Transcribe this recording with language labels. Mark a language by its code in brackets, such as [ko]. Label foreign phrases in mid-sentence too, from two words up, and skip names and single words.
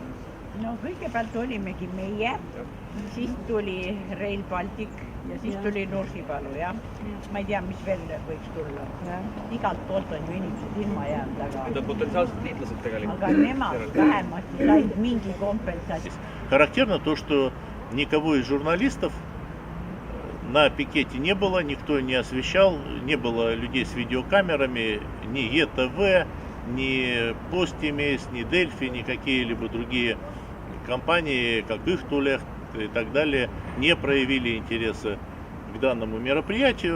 [et] No kõigepealt olimegi meie, siis tuli Rail Baltic ja siis tuli Nursipalu, jah. Ma ei tea, mis veel võiks tulla. Igalt poolt on ju inimesed ilma jäänud, aga... Need on potentsiaalsed liitlased tegelikult. Aga nemad vähemasti said mingi kompensatsioon. [ru] Характерно то, что никого из журналистов на пикете не было, никто не освещал, не было людей с видеокамерами, ни ЕТВ, ни Постимейс, ни Дельфи, ни какие-либо другие компании, как Ихтулехт и так далее, не проявили интереса к данному мероприятию.